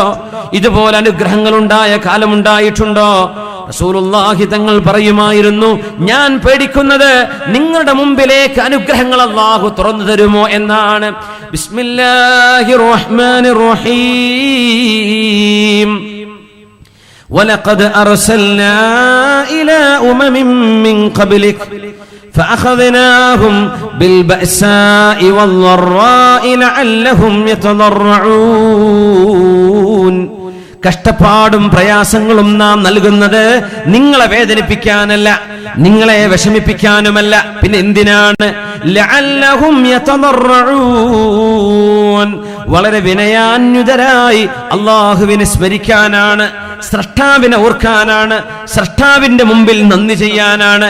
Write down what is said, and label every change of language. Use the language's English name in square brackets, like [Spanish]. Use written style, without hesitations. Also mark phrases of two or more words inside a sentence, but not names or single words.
[Malayalam] ഇതുപോലെ അനുഗ്രഹങ്ങൾ ഉണ്ടായ കാലമുണ്ടായിട്ടുണ്ടോ? റസൂലുള്ളാഹി തങ്ങൾ പറയുമായിരുന്നു, ഞാൻ പേടിക്കുന്നത് നിങ്ങളുടെ മുമ്പിലേക്ക് അനുഗ്രഹങ്ങൾ അല്ലാഹു തുറന്നു തരുമോ എന്നാണ്. [Arabic] بسم الله الرحمن الرحيم. ولقد أرسلنا إلى أمم من قبلك فأخذناهم بالبأساء والضراء لعلهم يتضرعون. [Malayalam] കഷ്ടപ്പാടും പ്രയാസങ്ങളും നാം നൽകുന്നത് നിങ്ങളെ വേദനിപ്പിക്കാനല്ല, നിങ്ങളെ വിഷമിപ്പിക്കാനുമല്ല. പിന്നെ എന്തിനാണ്? [Arabic] لعلهم يتضرعون, [Malayalam] വളരെ വിനയാന്വിതരായി അല്ലാഹുവിനെ സ്മരിക്കാനാണ്, സ്രഷ്ടാവിനെ ഓർക്കാനാണ്, സ്രഷ്ടാവിന്റെ മുമ്പിൽ നന്ദി ചെയ്യാനാണ്.